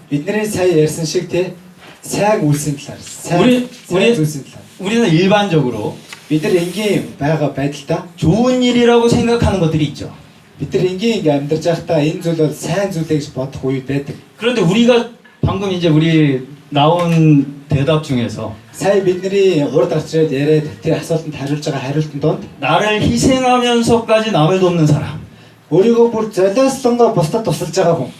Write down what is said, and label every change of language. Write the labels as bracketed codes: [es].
[mn] бидний сая ярьсан шиг те сайн үйлсийн талаар [ko] 우리- [mn] сайн зүйлсийн талаар [ko] 우리는 일반적으로 [mn] бид нар энгийн байгаа байдалтай [ko] 좋은 일이라고 생각하는 것들이 있죠. [mn] бид нар энгийн ингээ амьдарч байхдаа энэ зүйл бол сайн зүйлээ гэж бодох үе байдаг. [ko] 그런데 우리가 방금 이제 우리 나온 대답 중에서 [mn] Сая бидний урд гарч ирээд яриад тэр асуултанд хариулж байгаа хариултанд донд [ko] 나를 희생하면서까지 남을 돕는 사람. [mn] өөрийгөө бүр золиослонгоо бусдад тусалж байгаа хүн.